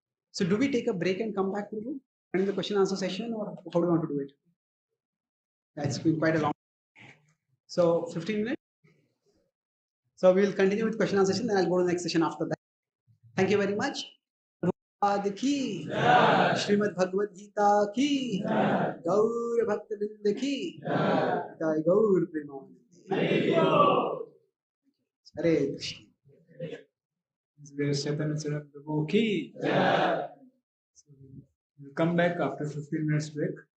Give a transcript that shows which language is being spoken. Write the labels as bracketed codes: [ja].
[en] So do we take a break and come back to you during the question answer session, or how do you want to do it? It's been quite a long. So 15 minutes. So we will continue with question answer session, then I'll go to the next session after that. Thank you very much. [hi] की श्रीमद् भगवद गीता की गौर भक्त वृंद की गौर प्रेमानंद हरे Krishna Chaitanya Charan Prabhu ki. [en] So we'll come back after 15 minutes break.